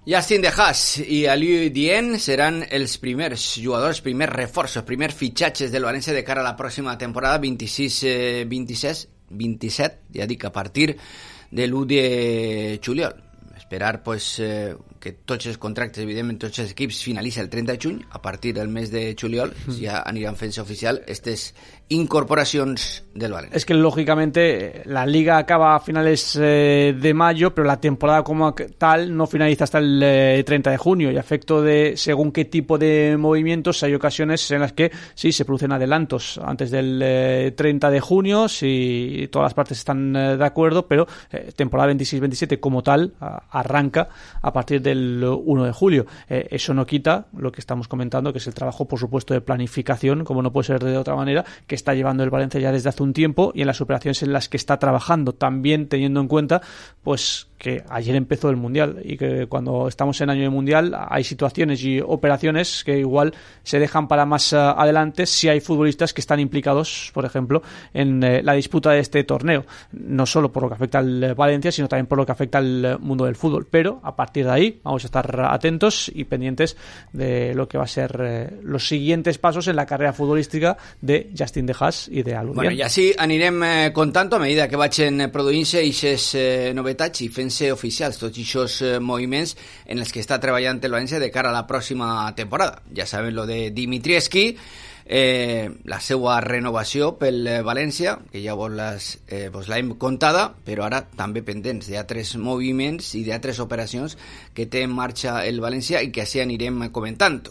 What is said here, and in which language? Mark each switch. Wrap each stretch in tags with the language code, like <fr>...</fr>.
<ca>Justin de Haas y Aliou Dien serán els primers jugadors, primers reforços, primers fitxatges del València de cara a la próxima temporada 26-27, ja dic, a partir de l'1 de juliol. Esperar pues que tots els contractes, evidentment tots els equips, finalitzin el 30 de juny. A partir del mes de juliol ja aniran fent-se oficial aquestes incorporacions del València. És que lògicament la liga acaba a finals de mayo, però la temporada com a tal no finalitza</ca> <es>hasta el 30 de junio, i a efecto de según qué tipo de movimientos hay ocasiones en las que sí se producen adelantos antes del 30 de junio si todas las partes están de acuerdo, pero temporada 26-27 como tal arranca a partir del 1 de julio. Eso no quita lo que estamos comentando, que es el trabajo, por supuesto, de planificación, como no puede ser de otra manera, que está llevando el Valencia ya desde hace un tiempo, y en las operaciones en las que está trabajando, también teniendo en cuenta pues que ayer empezó el Mundial, y que cuando estamos en año de Mundial hay situaciones y operaciones que igual se dejan para más adelante si hay futbolistas que están implicados, por ejemplo, en la disputa de este torneo, no solo por lo que afecta al Valencia, sino también por lo que afecta al mundo del fútbol. Pero a partir de ahí vamos a estar atentos y pendientes de lo que va a ser los siguientes pasos en la carrera futbolística de Justin de Haas y de Aludien.</es> <ca>Bueno, y así anirem contando a medida que vagin produint-se ixes novetats i fent-se oficials tots ixos moviments en els que està treballant el València de cara a la pròxima temporada. Ja sabem lo de Dimitrievski, la seua renovació pel València, que ja vos l'hem contada, però ara també pendents d'altres moviments i d'altres operacions que té en marxa el València i que així anirem comentant.</ca>